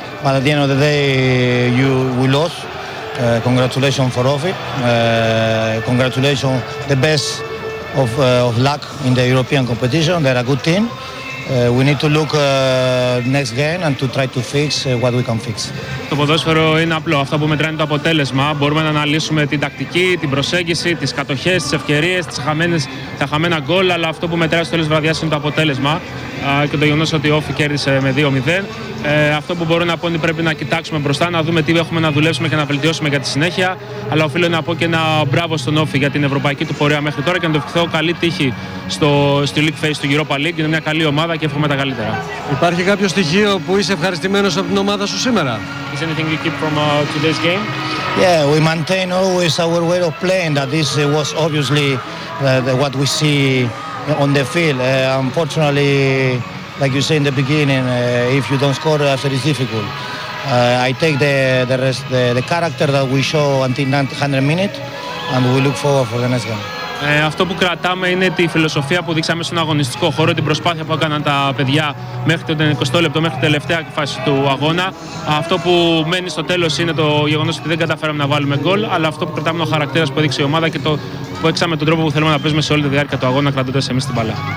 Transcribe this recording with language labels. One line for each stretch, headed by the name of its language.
English: But at the end of the day, we lost. Congratulations for Ofi. Congratulations, the best of luck in the European competition. They're a good team. We need to look next game and to try to fix what we can fix.
Greek: Το ποδόσφαιρο είναι απλό. Αυτό που μετράει είναι το αποτέλεσμα. Μπορούμε να αναλύσουμε την τακτική, την προσέγγιση, τις κατοχές, τις ευκαιρίες, τα χαμένα γκολ, αλλά αυτό που μετράει στο τέλος βραδιάς είναι το αποτέλεσμα και το γεγονός ότι ο Όφη κέρδισε με 2-0. Αυτό που μπορώ να πω είναι πρέπει να κοιτάξουμε μπροστά, να δούμε τι έχουμε να δουλέψουμε και να βελτιώσουμε για τη συνέχεια. Αλλά οφείλω να πω και ένα μπράβο στον Όφη για την ευρωπαϊκή του πορεία μέχρι τώρα και να το ευχηθώ καλή τύχη στη League Face του Europa League. Είναι μια καλή ομάδα και εύχομαι τα καλύτερα. Υπάρχει κάποιο στοιχείο που είσαι ευχαριστημένος από την ομάδα σου σήμερα?
English: Is anything you keep from today's game? Yeah, we maintain always our way of playing. That this was obviously what we see on the field. Unfortunately, like you said in the beginning, if you don't score, after it's difficult. I take the character that we show until 900 minutes, and we look forward for the next game.
Greek: Αυτό που κρατάμε είναι τη φιλοσοφία που δείξαμε στον αγωνιστικό χώρο, την προσπάθεια που έκαναν τα παιδιά μέχρι το 20 λεπτό, μέχρι την τελευταία φάση του αγώνα. Αυτό που μένει στο τέλος είναι το γεγονός ότι δεν καταφέραμε να βάλουμε γκολ, αλλά αυτό που κρατάμε είναι ο χαρακτήρας που έδειξε η ομάδα και το που έξαμε τον τρόπο που θέλουμε να παίζουμε σε όλη τη διάρκεια του αγώνα, κρατώντας εμείς την μπάλα.